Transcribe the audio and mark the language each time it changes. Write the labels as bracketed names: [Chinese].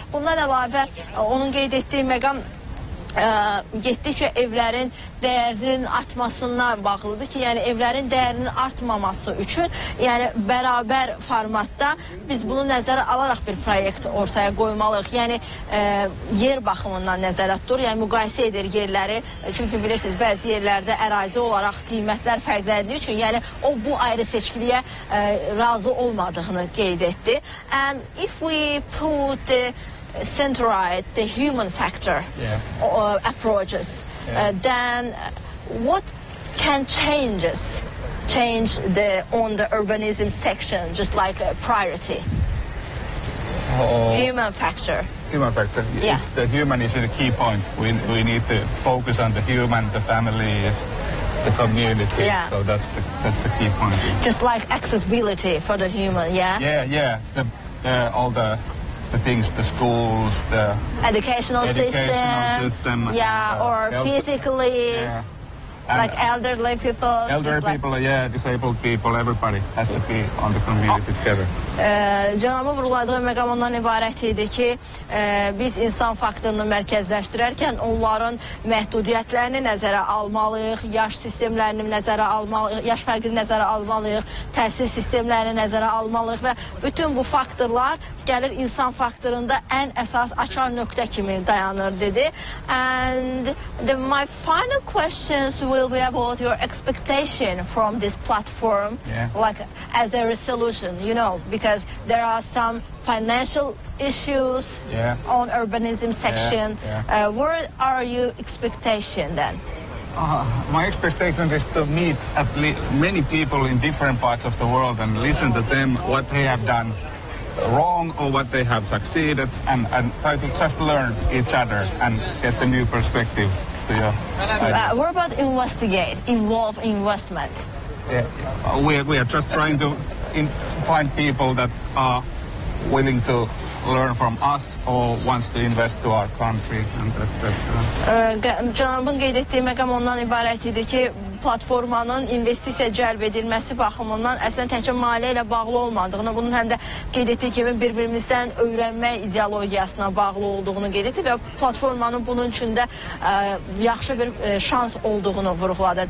[Azerbaijani] Bundan əlavə, onun qeyd etdiyi məqam getdikcə evlərin dəyərinin artmasından bağlıdır ki, yəni evlərin dəyərinin artmaması üçün, yəni bərabər formatda biz bunu nəzərə alaraq bir proyekt ortaya qoymalıyıq. Yəni yer baxımından nəzərə tutur, yəni müqayisə edir yerləri. Çünki bilirsiniz, bəzi yerlərdə ərazi olaraq qiymətlər fərqləndiyi üçün, yəni o bu ayrı seçkiliyə razı olmadığını qeyd etdi. [English] And if we put the centralized, the human factor approaches, then what can change the on the urbanism section, just like a priority? Human factor. Yeah. It's the human is the key point. We need to focus on the human, the families, the community. Yeah. So that's the key point. Just like accessibility for the human, yeah? Yeah. The things, the schools, the educational system, or physically, like elderly people. Disabled people, everybody has to be on the community together. [Azerbaijani] Cənabı vurguladığı məqam ondan ibarət idi ki, biz insan faktorunu mərkəzləşdirərkən onların məhdudiyyətlərini nəzərə almalıyıq, yaş sistemlərini nəzərə almalıyıq, yaş fərqini nəzərə almalıyıq, təhsil sistemlərini nəzərə almalıyıq və bütün bu faktorlar gəlir insan faktorunda ən əsas açar nöqtə kimi dayanır, dedi. [English] And the, my final questions will be about your expectation from this platform, like as a resolution, you know, because there are some financial issues on urbanism section. What are your expectation then? My expectation is to meet at least many people in different parts of the world and listen to them, what they have done wrong or what they have succeeded, and try to just learn each other and get a new perspective to your What about involve investment? Yeah, we are just trying to find people that are willing to learn from us or wants to invest to our country, and that's [Azerbaijani] Cənabın qeyd etdiyi məqam ondan ibarət idi ki, platformanın investisiya cəlb edilməsi baxımından əslən təkcə maliyyə ilə bağlı olmadığını, bunun həm də qeyd etdiyi kimi bir-birimizdən öyrənmək ideologiyasına bağlı olduğunu qeyd etdi və platformanın bunun üçün də yaxşı bir şans olduğunu vurğuladı.